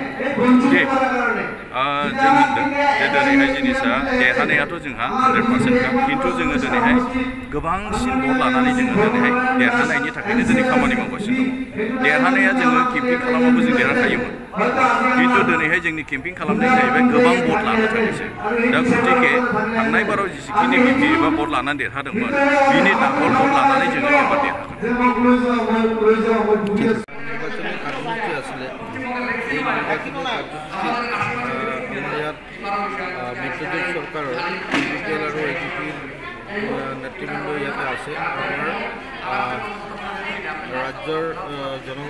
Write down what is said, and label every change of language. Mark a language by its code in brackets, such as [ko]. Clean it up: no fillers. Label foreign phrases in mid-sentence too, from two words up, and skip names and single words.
[brx] जों होनदों जे दिनैहाय जिनिसा देरहानायाथ' जोंहा 100%खा खिन्थु जोङो दिनैहाय गोबांसिन भट लानानै जोङो दिनैहाय देरहानायनि थाखायनो दिनै खामानि मावगासिनो दङ देरहानाया जोङो केम्पिं खालामाबो जों देरहाखायोमोन खिन्थु दिनैहाय जोंनि केम्पिं खालामनाया जाहैबाय गोबां भट लानो थाखायसो दा गतिके थांनाय बाराव जेसेखिनि BP एबा भट लानानै देरहादोंमोन बिनि डाबल भट लानानै जोङो एबार देरहागोन। [as] মিত্ৰজোঁট চৰকাৰৰ UPPL আৰু AJPৰ নেতৃবৃন্দ ইয়াতে আছে আমাৰ ৰাজ্যৰ জনগণ